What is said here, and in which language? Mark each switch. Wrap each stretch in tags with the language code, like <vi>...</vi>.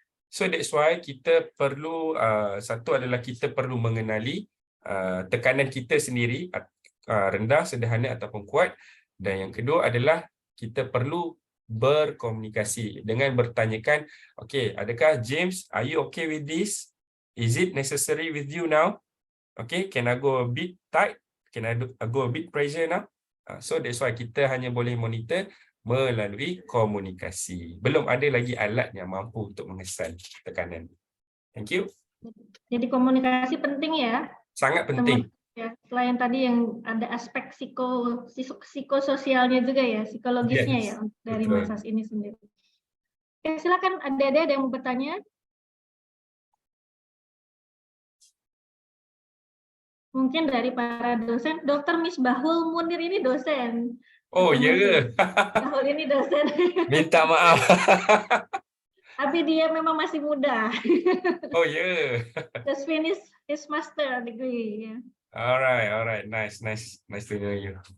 <en>So that's why</en> <ms>kita perlu, satu adalah kita perlu mengenali tekanan kita sendiri, rendah, sederhana ataupun kuat. Dan yang kedua adalah kita perlu berkomunikasi dengan bertanyakan, okay, adakah James,</ms> <en>are you okay with this? Is it necessary with you now? Okay, can I go a bit tight? Can I go a bit pressure now? So that's why</en> <ms>kita hanya boleh monitor melalui komunikasi. Belum ada lagi alat yang mampu untuk mengesan tekanan.</ms> <en>Thank you.</en> <id>Jadi komunikasi penting ya. Sangat penting. Ya, selain tadi yang ada aspek psikososialnya juga ya, psikologisnya ya dari massage ini sendiri. Oke, silakan ada yang mau bertanya? mungkin dari para dosen. Dr. Misbahul Munir ini dosen. Oh Dr. ya, Misbahul ini dosen. minta maaf. Tapi dia memang masih muda. Oh ya.</id> <en>Just finish his master degree. Alright, nice to know you.</en>